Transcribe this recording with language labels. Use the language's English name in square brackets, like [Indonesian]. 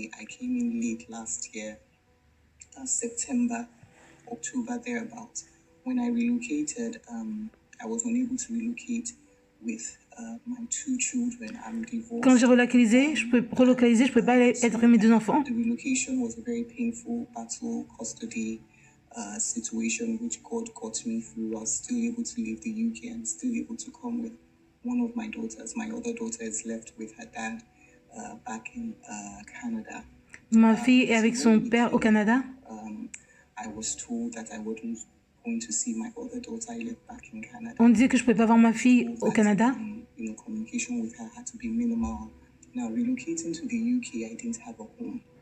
[English] I came in late last year, September, October, thereabouts. When I relocated, I was unable to relocate with my 2 children. I'm divorced. [French] Quand j'ai relocalisé, je peux pas être avec mes 2 enfants. [English] The relocation was a very painful battle, custody situation which God got me through. I was still able to leave the UK and still able to come with one of my daughters. My other daughter is left with her dad back in Canada. [French] Ma fille est avec son père au Canada. [English] I was told that I wasn't going to see my other daughter. I lived back in Canada. [French] On disait que je pouvais pas voir ma fille au Canada. [English] Communication with her had to be minimal. Now relocating to the UK, I didn't have a home.